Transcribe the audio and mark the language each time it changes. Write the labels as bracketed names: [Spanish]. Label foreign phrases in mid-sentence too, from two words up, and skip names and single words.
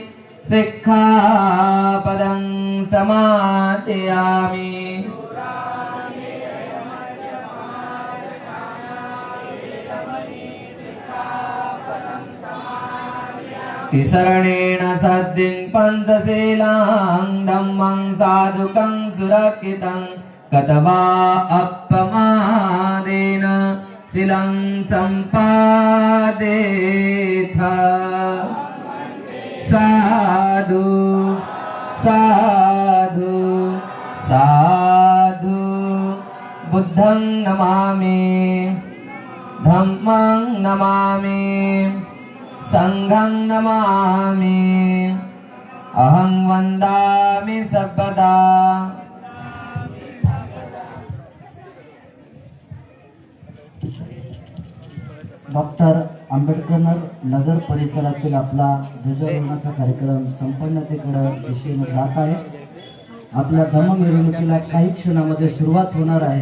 [Pali] सिक्खापदं समादयामि तिसरणेन सद्दिं पंचशीलां धम्मं साधुकं सुरक्षितं कतवा अपमादेन शिलं सम्पादेथ साधु साधु साधु बुद्धं नमामि धम्मं नमामि संघं नमामि अहं वंदामि सर्वदा [Marathi] डॉक्टर आंबेडकर नगर परिसरातील आपला ध्वजारोहणाचा कार्यक्रम संपन्नतेकडे दिशेने जात आहे. आपल्या धम्म मिरवणुकीला काही क्षणामध्ये सुरुवात होणार आहे.